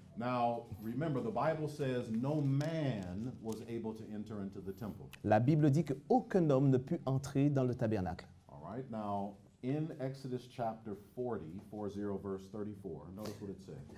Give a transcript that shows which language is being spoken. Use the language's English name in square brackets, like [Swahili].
[English] Now, remember, the Bible says no man was able to enter into the temple. [French] La Bible dit qu'aucun homme ne peut entrer dans le tabernacle. [English] All right. Now, in Exodus chapter 40, verse 34, notice what it says.